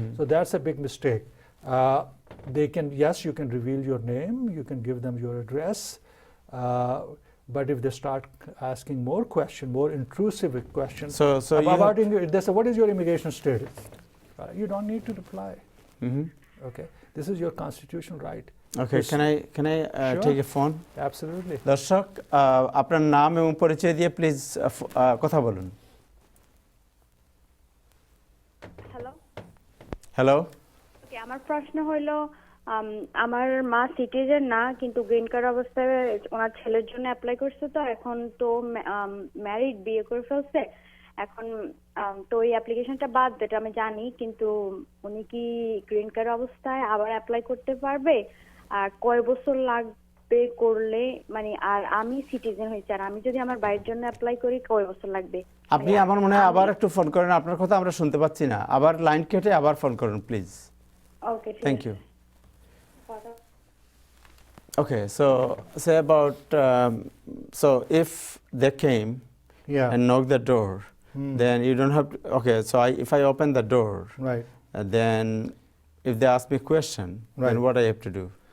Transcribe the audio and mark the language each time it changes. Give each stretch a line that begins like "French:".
English: So that's a big mistake. They can, yes, you can reveal your name, you can give them your address, but if they start asking more questions, more intrusive questions about they say, what is your immigration status? You don't need to reply. Okay, this is your constitutional right. Okay, can I take a phone? Absolutely.
Bangla: দর্শক, আপনার নাম এবং পরিচয় দিয়ে please কথা বলুন। Hello. ওকে, আমার প্রশ্ন হলো, আমার মা সিটিজেন না, কিন্তু গ্রিন কার্ড অবস্থায় ওনার ছেলের জন্য অ্যাপ্লাই করছে, তো এখন তো ম্যারিড, বিয়ে করে ফেলছে, এখন তো এই অ্যাপ্লিকেশনটা বাদ, যেটা আমি জানি, কিন্তু উনি কি গ্রিন কার্ড অবস্থায় আবার অ্যাপ্লাই করতে পারবে? আর কয় বছর লাগবে করলে, মানে, আর আমি সিটিজেন হয়েছি, আর আমি যদি আমার ভাইয়ের জন্য অ্যাপ্লাই করি কয় বছর লাগবে? আপনি আমার মনে হয় আবার একটু ফোন করেন, আপনার কথা আমরা শুনতে পাচ্ছি না, আবার লাইন কেটে আবার ফোন করুন please. Okay,
English: Thank you. Okay, so say about so if they came and knocked the door, then you don't have to, okay, so if I open the door, right, then if they ask me a question, then what I have to do?